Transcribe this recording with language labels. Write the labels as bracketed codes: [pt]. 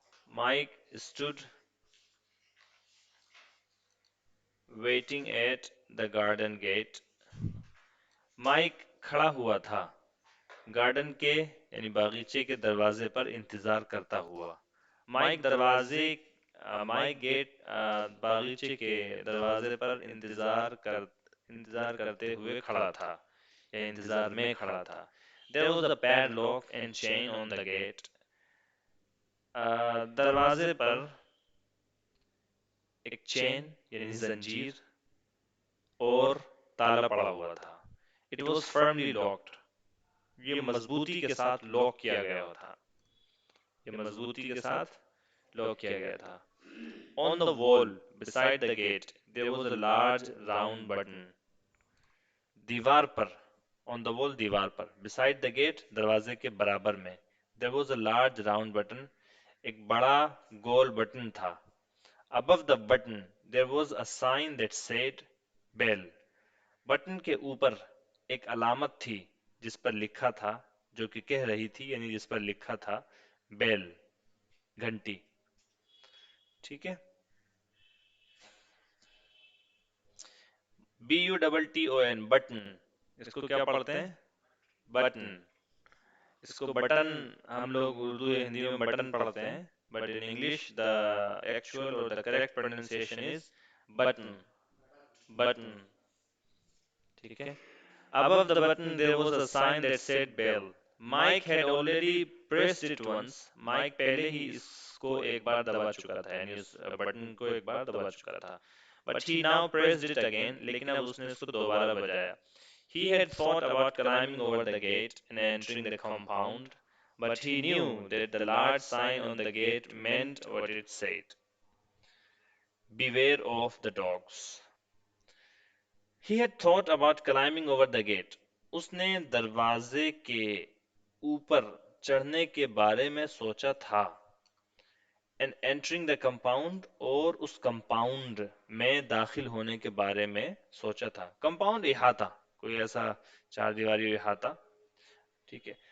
[en] Mike stood waiting at the garden gate. [ur] Mic کھڑا ہوا تھا گارڈن کے یعنی باغیچے کے دروازے پر انتظار کرتا ہوا. مائک دروازے، مائک گیٹ باغیچے کے دروازے پر انتظار کرتے ہوئے کھڑا تھا یا انتظار میں کھڑا تھا. [en] There was a padlock and chain on the gate. [ur] دروازے پر ایک چین یعنی زنجیر اور تالا پڑا ہوا تھا. [en] It was firmly locked. [ur] یہ مضبوطی کے ساتھ لاک کیا گیا تھا. یہ مضبوطی کے ساتھ لاک کیا گیا تھا. [en] On the wall beside the gate there was a large round button. [ur] دیوار پر, [en] on the wall [ur] دیوار پر, [en] beside the gate [ur] دروازے کے برابر میں, [en] there was a large round button, [ur] ایک بڑا گول بٹن تھا. [en] Above the button there was a sign that said bell. [ur] Button کے اوپر ایک علامت تھی جس پر لکھا تھا, جو کہ کہہ رہی تھی, یعنی جس پر لکھا تھا بیل, گھنٹی. ٹھیک ہے. BUTTON بٹن, اس کو کیا پڑھتے ہیں؟ بٹن. اس کو بٹن ہم لوگ اردو یا ہندی میں بٹن پڑھتے ہیں, [en] but in English the actual اور the correct pronunciation is [ur] button. Button. ٹھیک ہے. [en] Above the button there was a sign that said bell. Mike had already pressed it once. [ur] Mike پہلے ہی اس کو ایک بار دبا چکا تھا, یعنی اس بٹن کو ایک بار دبا چکا تھا. [en] But he now pressed it again. [ur] لیکن اب اس نے اس کو دوبارہ بجایا. [en] He had thought about climbing over the gate and entering the compound, but he knew that the large sign on the gate meant what it said. Beware of the dogs. He had thought about climbing over the gate. [ur] اس نے دروازے کے اوپر چڑھنے کے بارے میں سوچا تھا. [en] And entering the compound, [ur] اور اس کمپاؤنڈ میں داخل ہونے کے بارے میں سوچا تھا. کمپاؤنڈ احاطہ, کوئی ایسا چار دیواری احاطہ. ٹھیک ہے.